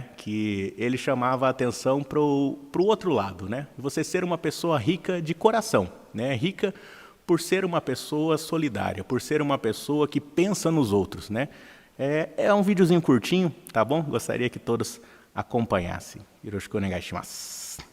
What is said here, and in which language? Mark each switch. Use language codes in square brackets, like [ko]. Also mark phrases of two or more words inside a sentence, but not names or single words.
[pt] Que ele chamava a atenção para o outro lado, né? Você ser uma pessoa rica de coração, né? Rica por ser uma pessoa solidária, por ser uma pessoa que pensa nos outros, né? É um videozinho curtinho, tá bom? Gostaria que todos acompanhassem. [ja] よろしくお願いします.